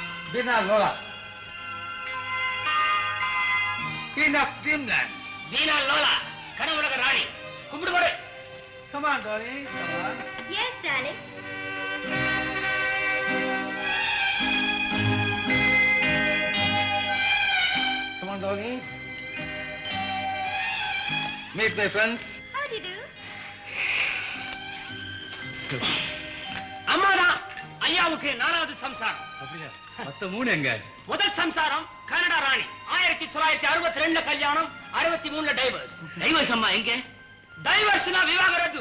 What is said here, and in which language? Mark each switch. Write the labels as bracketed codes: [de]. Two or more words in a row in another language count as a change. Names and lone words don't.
[en] Dina Lola. Queen of Dreamland. [ta] டினா லோலா. கனவுலக ராணி. கும்பிடு போடு. [en] Come on, darling. Come on. Yes, darling. Come on, darling. Meet my friends. How do you do? [ta] அம்மாடா ஐயாவுக்கு 4வது சம்சாரம். அப்படியா? மொத்த 3 எங்க? முதல் சம்சாரம் கனடா ராணி 1962 கல்யாணம் 63 டைவர்ஸ். டைவர்ஸ் அம்மா எங்க? டைவர்ஸ்னா விவாகரத்து.